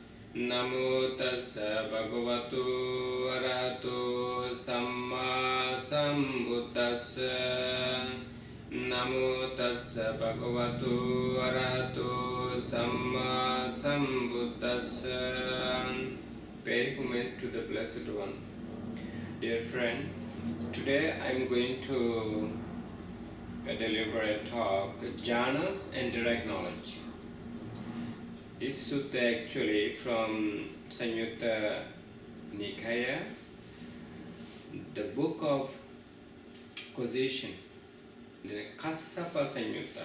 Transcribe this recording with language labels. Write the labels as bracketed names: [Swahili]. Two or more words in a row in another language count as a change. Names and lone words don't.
[Pali] Namo tassa bhagavato arahato samma sambuddhassa. Namo tassa bhagavato arahato samma sambuddhassa. [English] Pay homage to the Blessed One. Dear friend, today I am going to deliver a talk, Jhānas and direct knowledge. This sutta actually from Samyutta Nikaya, the book of causation, the Kassapa Samyutta.